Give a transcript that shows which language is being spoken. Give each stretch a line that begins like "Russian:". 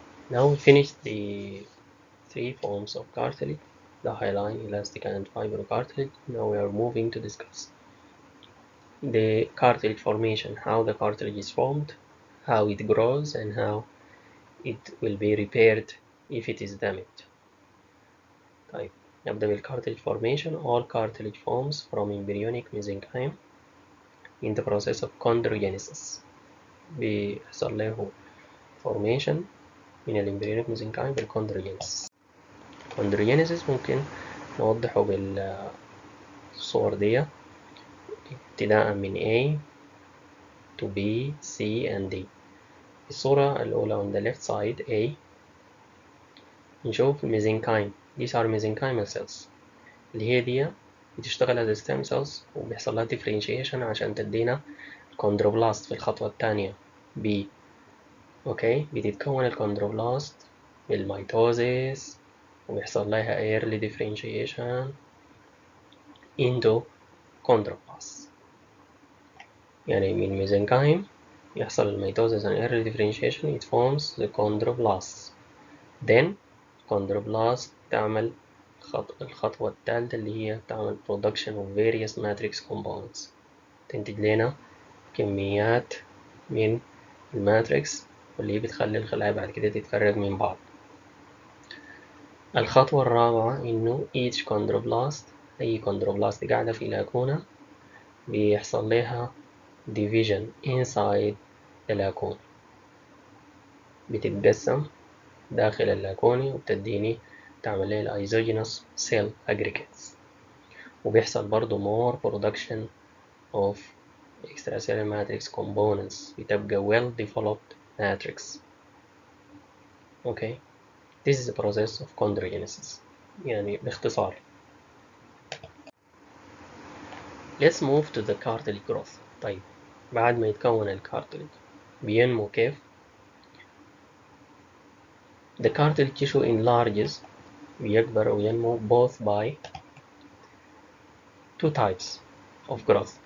English: Now we finished the three forms of cartilage, the hyaline, elastic, and fibrocartilage. Now we are moving to discuss the cartilage formation, how the cartilage is formed, how it grows, and how it will be repaired if it is damaged.
Arabic: طيب نبدأ
English: بالcartilage formation. All cartilage forms from embryonic mesenchyme in the process of chondrogenesis. بيحصل له formation من الامبريونيك mesenchyme بالchondrogenesis.
Arabic: chondrogenesis ممكن نوضحه بالصور دي ابتداء من A to B, C and D. الصورة الأولى
English: on the left side A
Arabic: نشوف mesenchyme.
English: these are mesenchymal cells
Arabic: اللي هي دي بتشتغل
English: as stem cells
Arabic: وبيحصل لها differentiation عشان تدينا chondroblast في الخطوة الثانية B. اوكي، بتتكون الكوندروبلاست بالميتوزيس وبيحصل لها
English: early differentiation into chondroblast.
Arabic: يعني من
English: mesenchyme
Arabic: يحصل الميتوزيس
English: and early differentiation it forms the chondroblast.
Arabic: then chondroblast تعمل الخطوة الثالثة اللي هي تعمل
English: production of various matrix components،
Arabic: تنتج لنا كميات من الماتريكس واللي هي بتخلي الخلايا بعد كده تتفرق من بعض. الخطوة الرابعة إنه
English: each chondroblast،
Arabic: أي chondroblast قاعدة في لاكونة بيحصل لها division inside اللاكونة، بتتقسم داخل اللاكونة وبتديني تعمل لي الايزوجينوس cell aggregates، وبيحصل برضو
English: more production of extracellular matrix components،
Arabic: بتبقى
English: well developed matrix. okay, this is the process of chondrogenesis
Arabic: يعني باختصار.
English: let's move to the cartilage growth.
Arabic: طيب بعد ما يتكون الكارتلج بينمو كيف؟
English: the cartilage tissue enlarges،
Arabic: بيكبر وينمو
English: both by two types of growth.